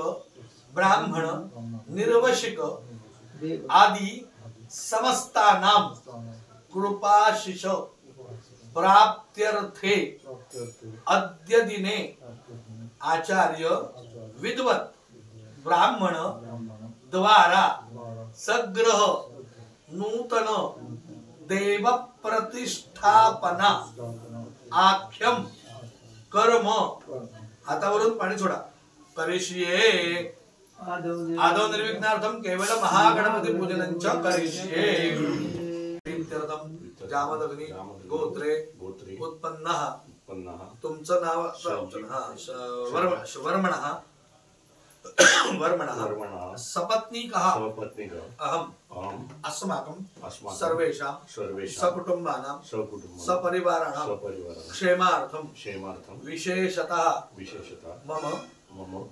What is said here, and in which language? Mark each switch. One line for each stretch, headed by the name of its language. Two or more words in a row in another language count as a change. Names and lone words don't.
Sanskrit: ब्राह्मण निर्वशिक आदि समस्तानां कृपाशिष प्राप्त्यर्थे अद्य दिने आचार्य विद्वत् ब्राह्मण द्वारा सग्रह नूतन देव प्रतिष्ठापना आख्यम कर्म.
Marathi: हातावरून पाणी सोडा.
Sanskrit: करिष्ये आदौ निर्विघ्नार्थम केवल महागणपती पूजनंच करिष्ये. प्रीत्यर्थम जामदग्नी गोत्रे उत्पन्न.
Marathi: तुमचं नाव
Sanskrit: वर्मणः सपत्नीकः अहम अस्माकं सर्वेषां सकुटुंबानां सपरिवाराणां क्षेमार्थं विशेषतः मम